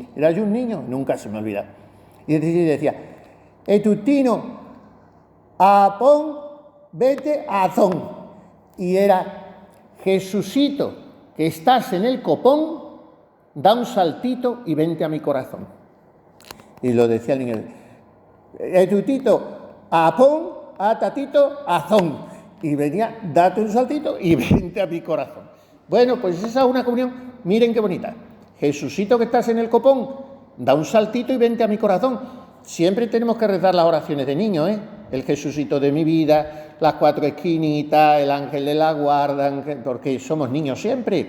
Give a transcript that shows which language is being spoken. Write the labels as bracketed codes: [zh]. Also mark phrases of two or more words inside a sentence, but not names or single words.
[es] Era yo un niño, nunca se me olvida. Y decía, Etutino, apón, vete a azón. Y era, Jesucito, que estás en el copón, da un saltito y vente a mi corazón. Y lo decía el niño, Etutito, apón, atatito, azón. Y venía, date un saltito y vente a mi corazón. Bueno, pues esa es una comunión, miren qué bonita. Jesucito, que estás en el copón, da un saltito y vente a mi corazón. Siempre tenemos que rezar las oraciones de niños, ¿eh? El Jesucito de mi vida, las 4 esquinitas, el ángel de la guarda, porque somos niños siempre.